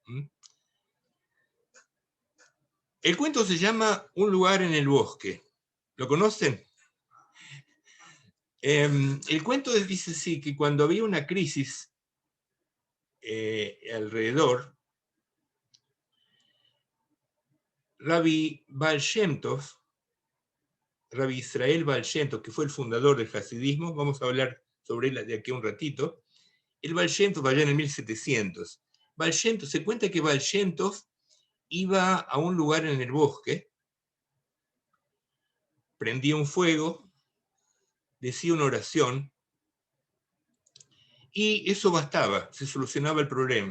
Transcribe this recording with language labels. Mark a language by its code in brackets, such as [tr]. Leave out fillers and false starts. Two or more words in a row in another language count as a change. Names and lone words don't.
[es] El cuento se llama Un lugar en el bosque. ¿Lo conocen? El cuento dice así, que cuando había una crisis alrededor, Rabbi Baal Shem Tov, Rabbi Israel Baal Shem Tov, que fue el fundador del hasidismo, vamos a hablar sobre él de aquí a un ratito, el Baal Shem Tov allá en el 1700. Baal Shem Tov, se cuenta que Baal Shem Tov iba a un lugar en el bosque, prendía un fuego, decía una oración, y eso bastaba, se solucionaba el problema.